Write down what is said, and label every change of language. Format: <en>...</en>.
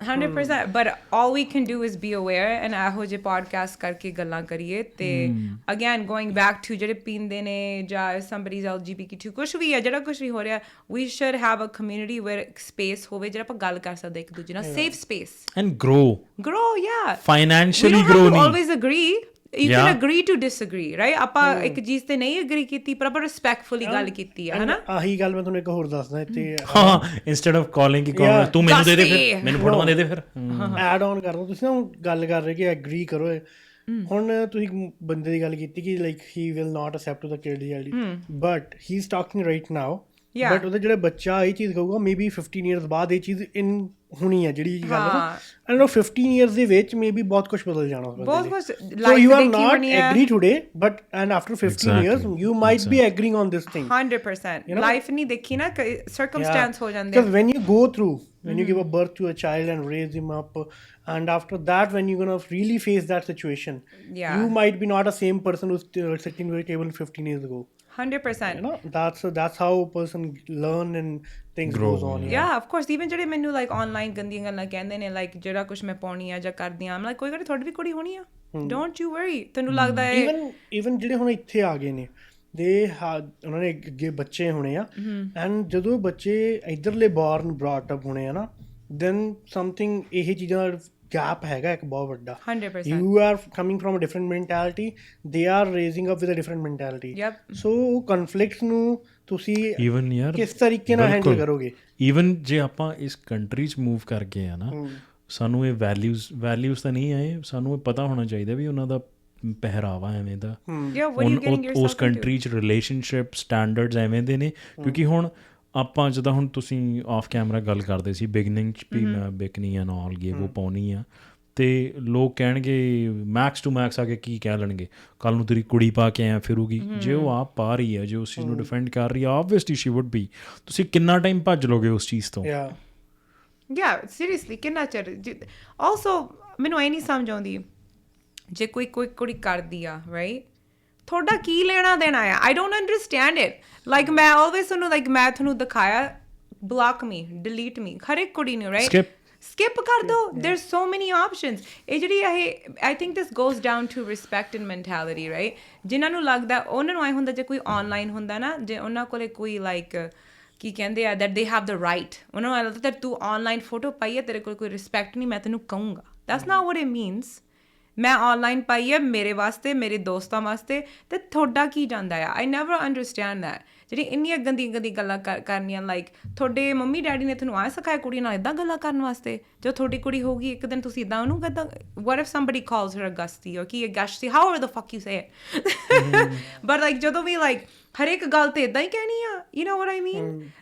<en>100% but all we can do is be aware and</en> <pa>ਇਹੋ ਜਿਹੇ podcast ਕਰਕੇ ਗੱਲਾਂ ਕਰੀਏ</pa> <en>ਤੇ again going back to ਜਿਹੜੇ ਪੀਂਦੇ ਨੇ ਜਾਂ somebody's LGBTQ ਕੁਛ ਵੀ ਹੈ ਜਿਹੜਾ ਕੁਛ ਵੀ ਹੋ ਰਿਹਾ we should have a community where space ਹੋਵੇ ਜਿਹੜਾ ਆਪਾਂ ਗੱਲ ਕਰ ਸਕਦੇ ਇੱਕ ਦੂਜੇ ਨਾਲ safe space and grow yeah financially grow we don't have to always agree you can agree to disagree, right?</en> <pa>ਆਪਾਂ ਇੱਕ ਚੀਜ਼ ਤੇ ਨਹੀਂ agree ਕੀਤੀ ਪਰ ਆਪਾਂ respectfully ਗੱਲ ਕੀਤੀ ਹੈ ਹਨਾ। ਆਹੀ ਗੱਲ ਮੈਂ ਤੁਹਾਨੂੰ ਇੱਕ ਹੋਰ ਦੱਸਦਾ ਇੱਥੇ, ਹਾਂ instead of calling ਕਿ ਤੂੰ ਮੈਨੂੰ ਦੇ ਦੇ ਫਿਰ, ਮੈਨੂੰ ਫੋਟੋਆਂ ਦੇ ਦੇ ਫਿਰ, ਐਡ ਔਨ ਕਰ ਦੋ। ਤੁਸੀਂ ਨਾ ਗੱਲ ਕਰ ਰਹੇ ਕਿ ਐਗਰੀ ਕਰੋ, ਹੁਣ ਤੁਸੀਂ ਬੰਦੇ ਦੀ ਗੱਲ ਕੀਤੀ ਕਿ</pa> <en>like he will not accept the kid ਦੀ ID, but he is talking right now,</en> <pa>but ਉਹਦਾ ਜਿਹੜਾ ਬੱਚਾ ਇਹ ਚੀਜ਼ ਕਹੂਗਾ ਮੇਬੀ 15 years ਬਾਅਦ ਇਹ ਚੀਜ਼ ਹੋਣੀ ਹੈ ਜਿਹੜੀ ਗੱਲ ਹੈ ਨਾ, ਐਂਡ ਉਹ 15 years ਦੇ ਵਿੱਚ ਮੇਬੀ ਬਹੁਤ ਕੁਛ ਬਦਲ ਜਾਣਾ ਉਸ ਬੰਦੇ ਲਈ।</pa> <en>So you are not agree today, but and after 15 years you might be agreeing on this thing.</en> <pa>100% life ਨਹੀਂ ਦੇਖੀ ਨਾ, circumstance ਹੋ ਜਾਂਦੇ,</pa> <en>because when you go through, when you give a birth to a child and raise him up, and after that when you're gonna really face that situation, you might be not the same person who's sitting at the table 15 years ago. 100%, you know, that's how a person learn and things goes on. Yeah, of course.</en> <pa>even ਜਿਹੜੇ ਮੈਨੂੰ like online ਗੰਦੀਆਂ ਗੱਲਾਂ ਕਹਿੰਦੇ ਨੇ, like ਜਿਹੜਾ ਕੁਛ ਮੈਂ ਪਾਉਣੀ ਆ ਜਾਂ ਕਰਦੀ ਆ, I'm like ਕੋਈ ਗੱਲ ਤੁਹਾਡੀ ਵੀ ਕੁੜੀ ਹੋਣੀ ਆ,</pa> <en>don't you worry।</en> <pa>ਤੈਨੂੰ ਲੱਗਦਾ ਹੈ even ਜਿਹੜੇ ਹੁਣ ਇੱਥੇ ਆ ਗਏ ਨੇ ਉਹਨਾਂ ਨੇ ਅੱਗੇ ਬੱਚੇ ਹੋਣੇ ਆ, ਐਂਡ ਜਦੋਂ ਬੱਚੇ ਇੱਧਰਲੇ born brought up ਹੋਣੇ ਆ ਨਾ, then something ਇਹ ਚੀਜ਼ਾਂ ਦਾ gap ਹੈਗਾ ਇੱਕ ਬਹੁਤ ਵੱਡਾ।</pa> <en>100%। You are coming from a different mentality, they are raising up with a different mentality.</en> <pa>So conflicts ਨੂੰ ਤੁਸੀਂ ਕਿਸ ਤਰੀਕੇ ਨਾਲ ਹੈਂਡਲ ਕਰੋਗੇ? ਈਵਨ ਜੇ ਆਪਾਂ ਇਸ ਕੰਟਰੀ 'ਚ ਮੂਵ ਕਰ ਗਏ ਆ ਨਾ, ਸਾਨੂੰ ਇਹ ਵੈਲਿਊਜ਼ ਤਾਂ ਨਹੀਂ ਆਏ, ਸਾਨੂੰ ਇਹ ਪਤਾ ਹੋਣਾ ਚਾਹੀਦਾ ਵੀ ਉਹਨਾਂ ਦਾ ਪਹਿਰਾਵਾ ਐਵੇਂ ਦਾ, ਉਸ ਕੰਟਰੀ 'ਚ ਰਿਲੇਸ਼ਨਸ਼ਿਪ ਸਟੈਂਡਰਡਸ ਐਵੇਂ ਦੇ ਨੇ। ਕਿਉਂਕਿ ਹੁਣ ਆਪਾਂ ਜਿੱਦਾਂ ਹੁਣ ਤੁਸੀਂ ਆਫ ਕੈਮਰਾ ਗੱਲ ਕਰਦੇ ਸੀ ਬਿਗਨਿੰਗ 'ਚ ਵੀ ਮੈਂ ਬਿਕਨੀ ਐਂਡ ਆਲ ਗੇ ਉਹ ਪਾਉਣੀ ਆ, ਅਤੇ ਲੋਕ ਕਹਿਣਗੇ ਮੈਕਸ ਟੂ ਮੈਕਸ ਆ ਕੇ ਕੀ ਕਹਿ ਲੈਣਗੇ, ਕੱਲ੍ਹ ਨੂੰ ਤੇਰੀ ਕੁੜੀ ਪਾ ਕੇ ਆਇਆ ਫਿਰੂਗੀ। ਜੇ ਉਹ ਆਪ ਪਾ ਰਹੀ ਹੈ, ਜੇ ਉਸ ਚੀਜ਼ ਨੂੰ ਡਿਫੈਂਡ ਕਰ ਰਹੀ ਹੈ, ਆਬਵੀਅਸਲੀ ਸ਼ੀ ਵੁੱਡ ਬੀ। ਤੁਸੀਂ ਕਿੰਨਾ ਟਾਈਮ ਭੱਜ ਲੋਗੇ ਉਸ ਚੀਜ਼ ਤੋਂ? ਸੀਰੀਅਸਲੀ ਕਿੰਨਾ ਚਿਰ? ਆਲਸੋ ਮੈਨੂੰ ਇਹ ਨਹੀਂ ਸਮਝ ਆਉਂਦੀ, ਜੇ ਕੋਈ ਕੁੜੀ ਕਰਦੀ ਆ ਰਾਈਟ, ਤੁਹਾਡਾ ਕੀ ਲੈਣਾ ਦੇਣਾ ਆ?</pa> <en>I don't understand it.</en> <pa>Like ਮੈਂ ਆਲਵੇਜ਼ ਤੁਹਾਨੂੰ ਲਾਈਕ ਮੈਂ ਤੁਹਾਨੂੰ ਦਿਖਾਇਆ ਬਲੌਕ ਮੀ, ਡਿਲੀਟ ਮੀ, ਹਰ ਇੱਕ ਕੁੜੀ ਨੂੰ ਰਾਈਟ skip ਕਰ ਦੋ।</pa> <en>there's so many options। ਇਹ ਜਿਹੜੀ I think this goes down to respect and mentality, right?</en> <pa>ਜਿਨ੍ਹਾਂ ਨੂੰ ਲੱਗਦਾ ਉਹਨਾਂ ਨੂੰ ਆਏ ਹੁੰਦਾ ਜੇ ਕੋਈ online ਹੁੰਦਾ ਨਾ, ਜੇ ਉਹਨਾਂ ਕੋਲੇ ਕੋਈ like ਕੀ ਕਹਿੰਦੇ ਆ that they have the right, ਉਹਨਾਂ ਨੂੰ ਲੱਗਦਾ ਤੂੰ online ਫੋਟੋ ਪਾਈ ਹੈ, ਤੇਰੇ ਕੋਲ ਕੋਈ ਰਿਸਪੈਕਟ ਨਹੀਂ, ਮੈਂ ਤੈਨੂੰ ਕਹੂੰਗਾ।</pa> <en>that's not what it means।</en> <pa>ਮੈਂ ਔਨਲਾਈਨ ਪਾਈ ਹੈ ਮੇਰੇ ਵਾਸਤੇ, ਮੇਰੇ ਦੋਸਤਾਂ ਵਾਸਤੇ, ਅਤੇ ਤੁਹਾਡਾ ਕੀ ਜਾਂਦਾ ਆ?</pa> <en>I never understand that.</en> <pa>ਜਿਹੜੀ ਇੰਨੀਆਂ ਗੰਦੀਆਂ ਗੱਲਾਂ ਕਰਨੀਆਂ, ਲਾਈਕ ਤੁਹਾਡੇ ਮੰਮੀ ਡੈਡੀ ਨੇ ਤੁਹਾਨੂੰ ਆਹ ਸਿਖਾਇਆ ਕੁੜੀ ਨਾਲ ਇੱਦਾਂ ਗੱਲਾਂ ਕਰਨ ਵਾਸਤੇ? ਜਦੋਂ ਤੁਹਾਡੀ ਕੁੜੀ ਹੋਊਗੀ ਇੱਕ ਦਿਨ ਤੁਸੀਂ ਇੱਦਾਂ ਉਹਨੂੰ ਇੱਦਾਂ,</pa> <en>what if somebody calls her a gusty or ਕੀ a gusty, however the fuck you say it, but like ਜਦੋਂ ਵੀ like ਹਰੇਕ ਗੱਲ ਤੇ ਇੱਦਾਂ ਹੀ ਕਹਿਣੀ ਆ, you know what I mean?</en>